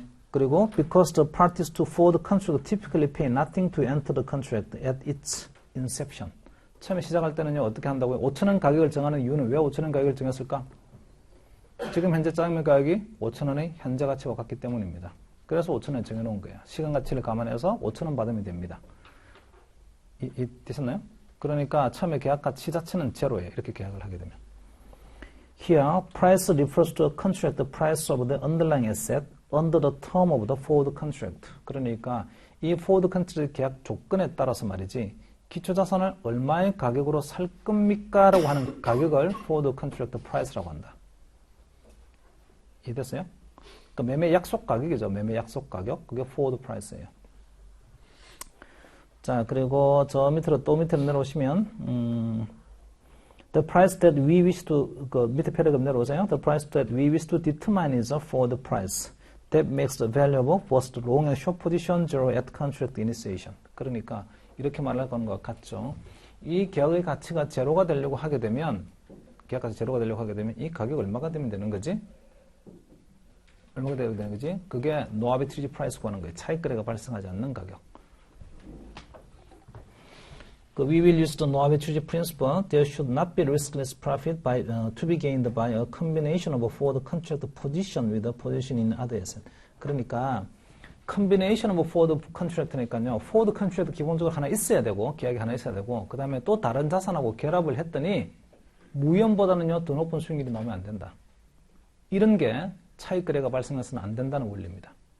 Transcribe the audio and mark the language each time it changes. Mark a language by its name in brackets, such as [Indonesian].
[Korean] 그리고 [English] because the parties to forward contract typically pay nothing to enter the contract at its inception. [Korean] 처음에 시작할 때는요 어떻게 한다고요? 5,000원 가격을 정하는 이유는 왜 5,000원 가격을 정했을까? 지금 현재 짜장면 가격이 5,000원의 현재 가치와 같기 때문입니다. 그래서 5,000원 정해놓은 거예요. 시간 가치를 감안해서 5,000원 받으면 됩니다. 되셨나요? 그러니까 처음에 계약 가치 자체는 제로예요. 이렇게 계약을 하게 되면. [English] Here, price refers to a contract price of the underlying asset under the term of the forward contract. [Korean] 그러니까 이 forward contract 계약 조건에 따라서 말이지 기초자산을 얼마의 가격으로 살 겁니까? 라고 하는 가격을 forward contract price라고 한다. 이해됐어요? 그러니까 매매 약속 가격이죠. 매매 약속 가격. 그게 forward price예요. 자, 그리고 저 밑으로 또 밑으로 내려오시면 [English] the price that we wish to [Korean] 그 밑에 패러그램 내려오세요. [English] The price that we wish to determine is a forward price that makes the valuable both the long and short position zero at contract initiation. [Korean] 그러니까 이렇게 말할 것 같죠. 이 계약의 가치가 제로가 되려고 하게 되면 계약 가치 제로가 되려고 하게 되면 이 가격 얼마가 되면 되는 거지? 얼마가 되면 되는 거지? 그게 no arbitrage price 구하는 거예요. 차익거래가 발생하지 않는 가격. [English] We will use the no arbitrage principle. There should not be riskless profit to be gained by a combination of a forward contract position with a position in other asset. [Korean] 그러니까 [English] combination of forward contract [Korean] 니까요. forward contract 기본적으로 하나 있어야 되고 계약이 하나 있어야 되고 그 다음에 또 다른 자산하고 결합을 했더니 무현보다는요 더 높은 수익률이 나오면 안 된다. 이런 게 차익거래가 발생해서는 안 된다는 원리입니다.